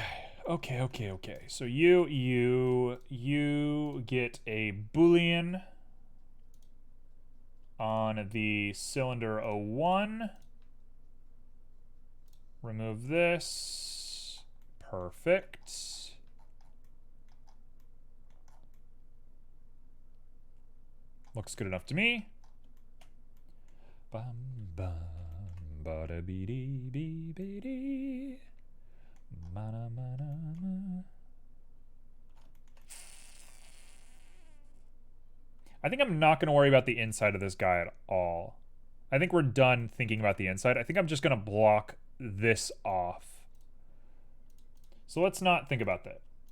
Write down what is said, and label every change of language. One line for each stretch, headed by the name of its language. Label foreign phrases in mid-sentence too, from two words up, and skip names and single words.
English: So you get a Boolean on the cylinder 01. Remove this. Perfect. Looks good enough to me. Bum bum bada bee dee bee bee dee. Mana mana ma. I think I'm not going to worry about the inside of this guy at all. I think we're done thinking about the inside. I think I'm just going to block this off. So let's not think about that.